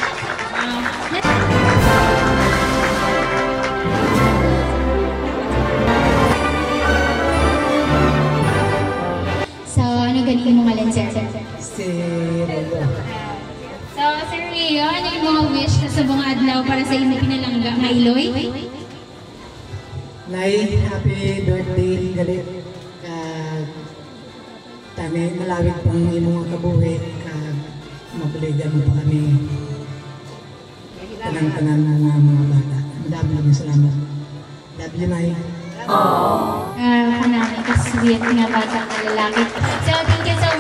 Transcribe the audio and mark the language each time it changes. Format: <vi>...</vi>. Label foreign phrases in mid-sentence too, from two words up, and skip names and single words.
<hil>So, ano ganin mo ngalan, sir? Si Relo. So, Sir Leo, ano yung mga wish na sa mga adlaw para sa imo pinalangga nga Iloy? Nay,</hil> <en>happy birthday,</en> <hil>galit. Tani, malawig pang imong kabuhi. Mabuligan mo pa kami. Tanang-tanan na mga bata. Madami salamat.</hil> <en>Love you,</en> <hil>Nay. Kanami ka sweet nga bata na lalaki.</hil> <en>So, thank you</en>